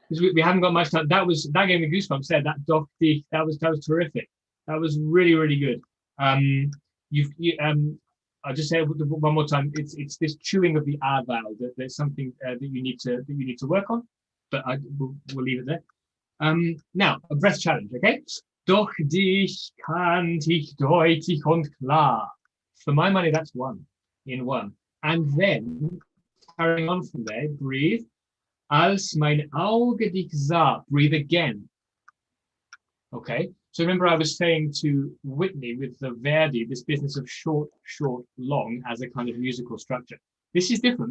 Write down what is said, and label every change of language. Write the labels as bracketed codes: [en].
[en] Because we haven't got much time. That gave me goosebumps there. That [de] doch dich, [en] that was terrific. That was really, really good. I'll just say it one more time. It's this chewing of the R vowel that there's something that you need to work on. But we'll leave it there. Now a breath challenge. Okay. [de] Doch dich, kann dich, deutlich und klar. [en] For my money, that's one in one. And then carrying on from there, breathe. [de] Als mein Auge dich sah, [en] breathe again. Okay, so remember I was saying to Whitney with the Verdi, this business of short, short, long as a kind of musical structure. This is different.